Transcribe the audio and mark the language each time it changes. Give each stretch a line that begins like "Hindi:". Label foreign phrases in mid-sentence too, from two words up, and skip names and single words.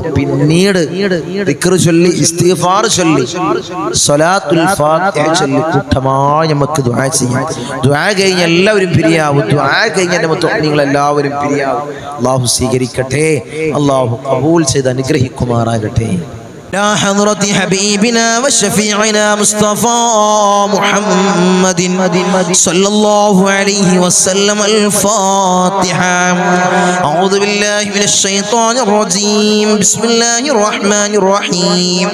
Malayalam: പിന്നീട് ദിക്ർ ചൊല്ലി, ഇസ്തിഗ്ഫാർ ചൊല്ലി, സ്വലാത്തുൽ ഫാത്തിഹ ചൊല്ലി കൂട്ടമായി നമുക്ക് ദുആ ചെയ്യാം. ദുആ കഴിഞ്ഞ് എല്ലാവരും പിരിയാവും. ദുആ കഴിഞ്ഞ് എൻ്റെ മുഅ്മിനീങ്ങൾ എല്ലാവരും പിരിയാവും. അല്ലാഹു സ്വീകരിക്കട്ടെ, അല്ലാഹു ഖബൂൽ ചെയ്ത് അനുഗ്രഹിക്കുമാറാകട്ടെ.
Arabic: لا حضرة حبيبنا وشفيعنا مصطفى محمد صلى الله عليه وسلم. الفاتحة. أعوذ بالله من الشيطان الرجيم. بسم الله الرحمن الرحيم.